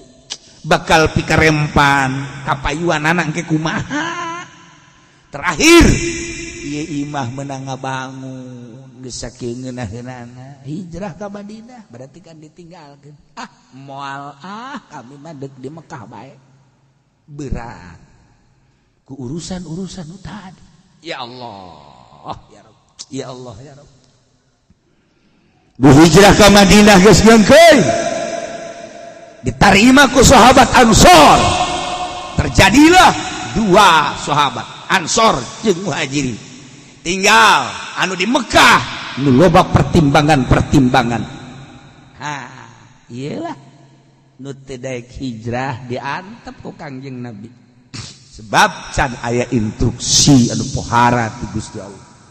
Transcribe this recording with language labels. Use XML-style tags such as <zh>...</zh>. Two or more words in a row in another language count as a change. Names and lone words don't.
<su>bakal pikarempan kapayuanana engke kumaha terakhir ieu imah menang ngabangun geus saking ngeunaheunana hijrah ka Madinah berarti kan ditinggalkeun moal kami mah deuk di Mekah bae berat ku urusan tadi</su> <ar>يا الله يا رب يا الله يا رب</ar> <su>bu hijrah ka Madinah geus geungkeun diterima ku sahabat Ansor terjadilah dua sahabat Ansor jeung Muhajirin tinggal anu di Mekah nu loba pertimbangan iyalah nu teu daek hijrah diantep ku Kangjeng Nabi sebab can aya instruksi anu pohara ti Gusti Allah</su>